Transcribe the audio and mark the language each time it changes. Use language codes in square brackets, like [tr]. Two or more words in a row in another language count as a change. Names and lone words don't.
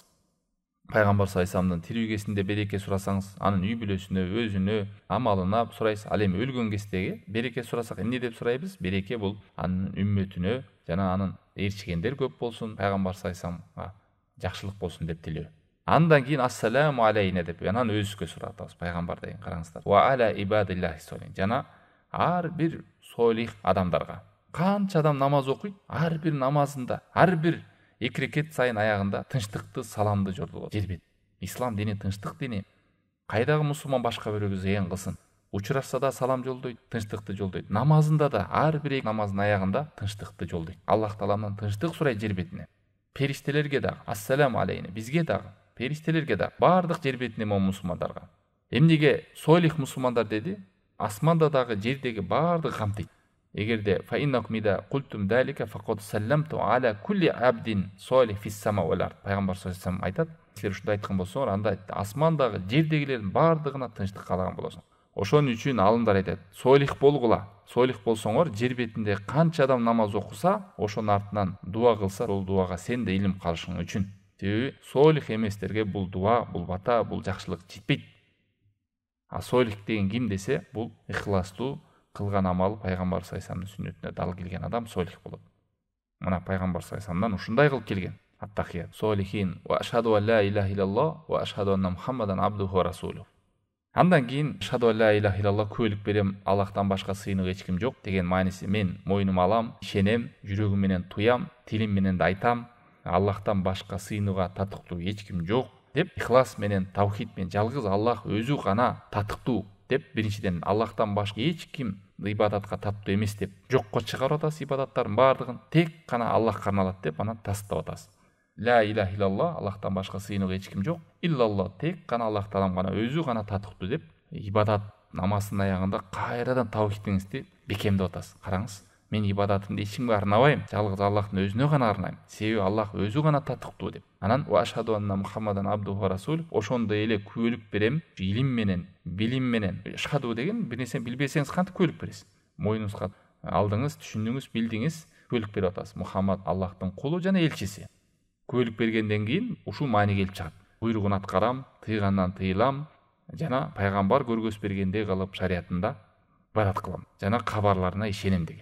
[ky] Пайгамбар саллаллаху тирүү кезинде береке сурасаңыз, анын үй бүлөсүнө, өзүнө, амалына сурайсыз. Ал эми өлгөн кездеги береке сурасак эмне деп сурайбыз? Береке бул анын үммөтүнө жана анын ээрчигендер көп болсун, пайгамбар [ar] صلى الله عليه وسلم [ky] жакшылык болсун деп тилөө. Андан кийин [ar] السلام علينا [ky] деп анан өзүбүзгө сурап атабыз пайгамбар деген, караңыздар. [ar] وعلى عباد الله الصالحين, [ky] жана ар бир солих адамдарга. Канча адам намаз окуйт, ар бир намазында, ар бир 2 рекет сайын аягында тынчтыкты, саламды жолдоп жербет. Ислам дини тынчтык дини. Кайдагы мусулман башка бирөөгө зыян кылсын, учурашса да салам жолдойт, тынчтыкты жолдойт. Намазында да ар бир намаздын аягында тынчтыкты жолдойт. Аллах тааланан тынчтык сурайт жер бетине. Периштелерге дагы [ar] السلام علينا, [ky] бизге дагы, периштелерге дагы, бардык жер бетине мусулмандарга. Эмнеге солих мусулмандар деди? Асманда дагы жердеги бардык камтыйт. [ar] Эгерде فإنكم إذا قلتم ذلك فقد سلمتم على كل عبد صالح في السماء والأرض. [ky] Пайгамбар [ar] صلى الله عليه وسلم [ky] айтат, силер ушундай айткан болсоңор, анда асмандагы жердегилердин бардыгына тынчтык каалаган болосуң. Ошон үчүн алымдар айтат, солих болгула. Солих болсоңор, жер бетинде канча адам намаз окуса, ошонун артынан дуа кылса, сол дуага сен да илим калышың үчүн. Себеби солих эместерге бул дуа, бул бата, бул жакшылык жетпейт. А солих деген ким десе, бул ихластуу кылган амалы пайгамбар [ar] صلى الله عليه وسلم [ky] сүннөтүнө дал келген адам солих болот. Мына пайгамбар [ar] صلى الله عليه وسلم [ky] ушундай кылып келген. [ar] التحيات الصالحين وأشهد أن لا إله إلا الله وأشهد أن محمدا عبده ورسوله. [ky] Андан кийин [ar] أشهد أن لا إله إلا الله, [ky] күбөлүк берем, Аллахтан башка сыйынып эч ким жок деген мааниси, мен мойнума алам, ишенем, жүрөгүм менен туям, тилим менен да айтам, Аллахтан башка сыйынууга татыктуу эч ким жок деп, ихлас менен, таухид менен жалгыз Аллах өзү гана татыктуу деп, биринчиден Аллахтан башка эч ким ибадатка таттуу эмес деп жокко чыгарып атасыз. Ибадаттардын бардыгын тек гана Аллахка арналат деп анан тастап атасыз. [ar] لا إله إلا الله, [ky] Аллахтан башка сыйынууга эч ким жок. Иллаллах, тек гана Аллах таалам гана өзү гана татыктуу деп, ибадат намаздын аягында кайрадан таухидиңизди бекемдеп атасыз. Караңыз, мен ибадатымды эч кимге арнабайм, жалгыз Аллахтын өзүнө гана арнайм. Себеби Аллах өзү гана татыктуу деп. [ar] Анан وأشهد أن محمدا عبده ورسول, [ky] ошондой эле күбөлүк берем, илим менен, билим менен. Ашхаду деген бир нерсени билбесеңиз кантип күбөлүк бересиз? Мойнуңузга алдыңыз, түшүндүңүз, билдиңиз, күбөлүк берип атасыз. Мухаммад Аллахтын кулу жана элчиси. Күбөлүк бергенден кийин ушул маани келип чыгат. Буйругун аткарам, тыйгандан тыйылам, жана пайгамбар көргөз бергендей кылып шариятында ибадат кылам, жана кабарларына ишенем деген.